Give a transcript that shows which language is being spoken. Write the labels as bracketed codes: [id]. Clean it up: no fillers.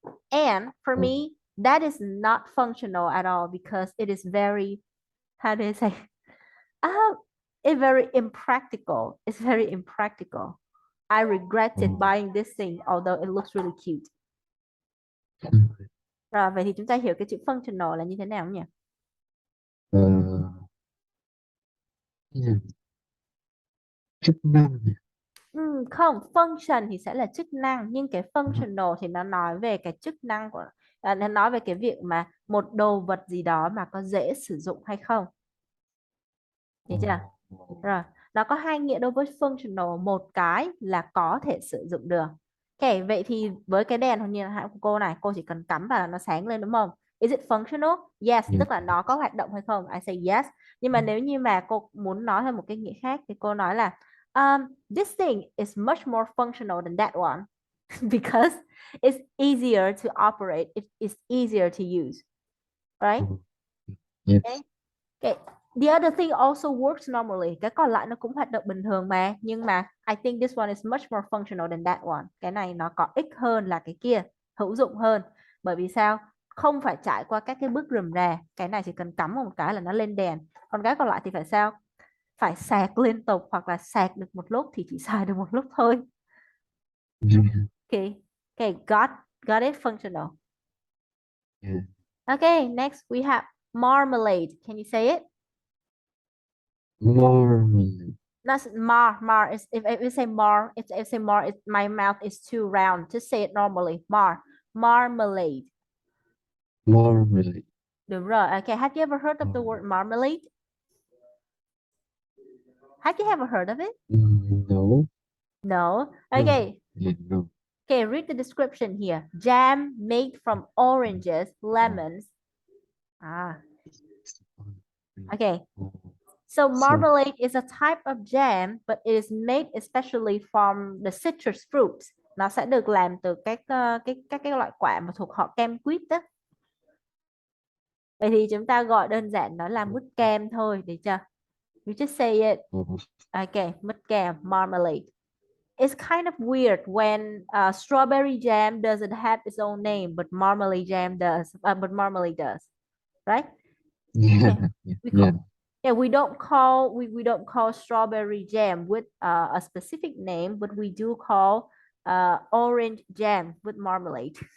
[en] And for Ồ. me, that is not functional at all because it is very, how do I say, uh, it's very impractical. It's very impractical. I Ồ. regretted buying this thing, although it looks really cute. Ừ. [vi] Rồi, vậy thì chúng ta hiểu cái chữ functional là như thế nào nhỉ? Ờ, cái gì? Chức năng này. Không, function thì sẽ là chức năng, nhưng cái functional thì nó nói về cái chức năng của, nó nói về cái việc mà một đồ vật gì đó mà có dễ sử dụng hay không. Hiểu chưa? Ồ. Rồi, nó có hai nghĩa đối với functional, một cái là có thể sử dụng được. Ok, vậy thì với cái đèn hình như là của cô này, cô chỉ cần cắm vào là nó sáng lên đúng không? [en] Is it functional? Yes, Yeah. [vi] tức là nó có hoạt động hay không? [en] I say yes. [vi] Nhưng mà nếu như mà cô muốn nói theo một cái nghĩa khác thì cô nói là [en] this thing is much more functional than that one because it's easier to operate. It is easier to use, right? Oh, Okay. yes. Okay. The other thing also works normally. [vi] Cái còn lại nó cũng hoạt động bình thường mà. Nhưng mà [en] I think this one is much more functional than that one. [vi] Cái này nó có ích hơn là cái kia. Hữu dụng hơn. Bởi vì sao? Không phải trải qua các cái bước rườm rà. Cái này chỉ cần cắm một cái là nó lên đèn. Còn cái còn lại thì phải sao? Phải sạc liên tục hoặc là sạc được một lúc thì chỉ xài được một lúc thôi. [en] Yeah. Okay. Okay. Got it. Functional. Yeah. Okay. Next we have marmalade. Can you say it? More. Not mar is if you say mar if you say mar it, my mouth is too round. Just say it normally. Marmalade. More really. [vi] Đúng rồi. Okay. [en] Have you ever heard of the Oh, word marmalade? Have you ever heard of it? no. No. No. Okay. Yeah, no. Okay. Read the description here. Jam made from oranges, Oh, lemons. Ah. it's fun. Okay. Oh, So so, marmalade is a type of jam, but it is made especially from the citrus fruits. [vi] Nó sẽ được làm từ các cái loại quả mà thuộc họ kem quýt đó. Vậy thì chúng ta gọi đơn giản nó là mứt kem thôi, được chưa? [en] You just say it. oh, [vi] Okay, mứt kem, marmalade. [en] It's kind of weird when strawberry jam doesn't have its own name, but marmalade jam does. But marmalade does, right? yeah, Yeah, yeah, we yeah. call. Yeah, we don't call strawberry jam with a specific name, but we do call orange jam with marmalade.